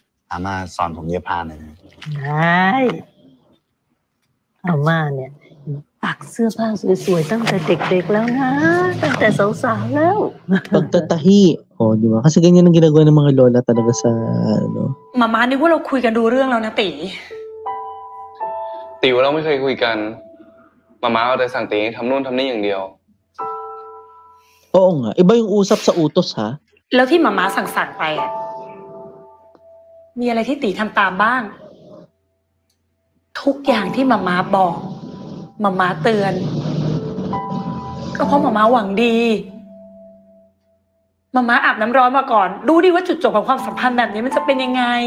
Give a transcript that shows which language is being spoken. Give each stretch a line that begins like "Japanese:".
Thai: อาม่าสอนผมเย็บผ้าหน่อยนะ ได้เอามาเนี่ยปักเสื้อผ้าสวยๆตั้งแต่เด็กๆแล้วนะตั้งแต่สาวๆแล้ว
Filipino: Pagtatahi. Oh, di ba? Kasi ganyan ang ginagawa ng mga lola talaga sa ano.
Thai: มาม่านึกว่าเราคุยกันดูเรื่องแล้วนะตี ติวเราไม่เคยคุยกันมาม่าเอาแต่สั่งตีทำนู่นทำนี่อย่างเดียว
Filipino: Oo nga. Iba yung usap sa utos ha.
Thai: แล้วที่มาม่าสั่งไปอ่ะมีอะไรที่ตีทำตามบ้าง ทุกอย่างที่มาม่าบอกมาม่าเตือน ก็เพราะมาม่าหวังดีมาม่าอาบน้ำร้อนมาก่อนดูดิว่าจุดจบของความสัมพันธ์แบบนี้มันจะเป็นยังไง